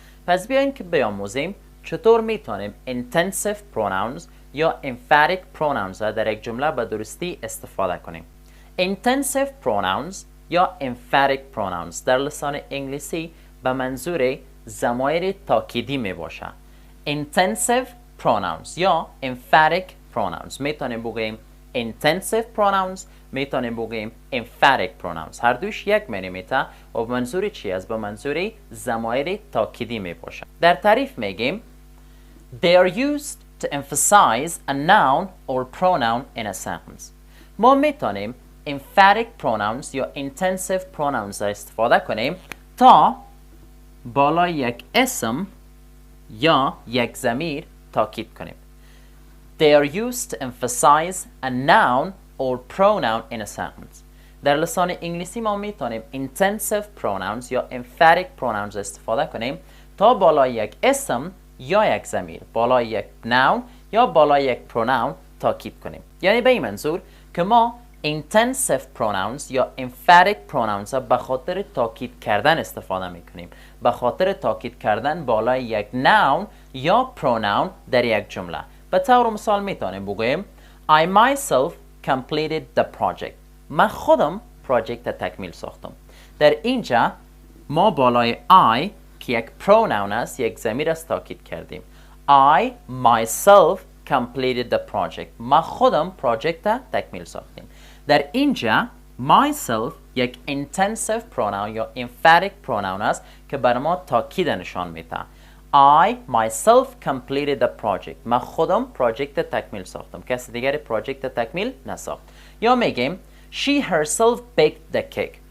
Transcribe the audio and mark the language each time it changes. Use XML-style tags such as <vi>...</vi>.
<fa>پس بیاین که بیاموزیم چطور میتونیم intensive pronouns یا emphatic pronouns را در یک جمله به درستی استفاده کنیم. intensive pronouns یا emphatic pronouns در لسان انگلیسی به منظور ضمایر تأکیدی می باشه. intensive pronouns یا emphatic pronouns میتونیم بگیم intensive pronouns، میتونیم بگیم emphatic pronouns. هر دوش یک معنی میته و به منظور چی است؟ به منظور ضمایر تأکیدی می باشه. در تعریف میگیم</fa> <en>they are used to emphasize a noun or pronoun in a sentence.</en> <fa>ما میتونیم emphatic pronouns یا intensive pronouns را استفاده کنیم تا بالای یک اسم یا یک ضمیر تاکید کنیم.</fa> <en>They are used to emphasize a noun or pronoun in a sentence.</en> <fa>در لسان انگلیسی ما میتونیم intensive pronouns یا emphatic pronouns استفاده کنیم تا بالای یک اسم یا یک ضمیر، بالای یک noun یا بالای یک pronoun تاکید کنیم. یعنی به این منظور که ما intensive pronouns یا emphatic pronouns را به خاطر تاکید کردن استفاده میکنیم، به خاطر تاکید کردن بالای یک noun یا pronoun در یک جمله. به طور مثال میتونیم بگوییم</fa> <en>I myself completed the project.</en> <fa>من خودم پراجکت تکمیل ساختم. در اینجا ما بالای I که یک pronoun است، یک ضمیر است تاکید کردیم.</fa> <en>I myself completed the project.</en> <fa>ما خودم پراجکت تکمیل ساختیم. در اینجا myself یک intensive pronoun یا emphatic pronoun است که بر ما تاکید نشان میده.</fa> <en>I myself completed the project.</en> <fa>ما خودم پراجکت تکمیل ساختم. کسی دیگری پراجکت تکمیل نساخت. یا میگیم</fa> <en>she herself baked the cake.</en>